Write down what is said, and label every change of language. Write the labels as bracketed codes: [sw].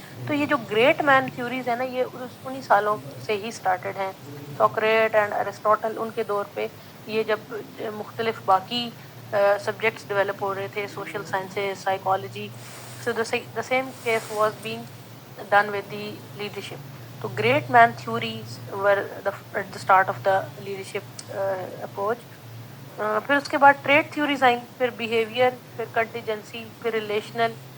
[ur] تو یہ جو گریٹ مین تھیوریز ہے نا یہ انہیں سالوں سے ہی سٹارٹڈ ہیں. سوکریٹ اینڈ ارسٹوٹل ان کے دور پہ یہ جب مختلف باقی سبجیکٹس ڈیولپ ہو رہے تھے, social sciences, psychology, [en] so the same case was being done with the leadership. تو great man theories were at the start of the leadership approach. [ur] پھر اس کے بعد ٹریڈ تھیوریز آئیں, پھر بیہیویئر, پھر کنٹیجنسی, پھر ریلیشنل,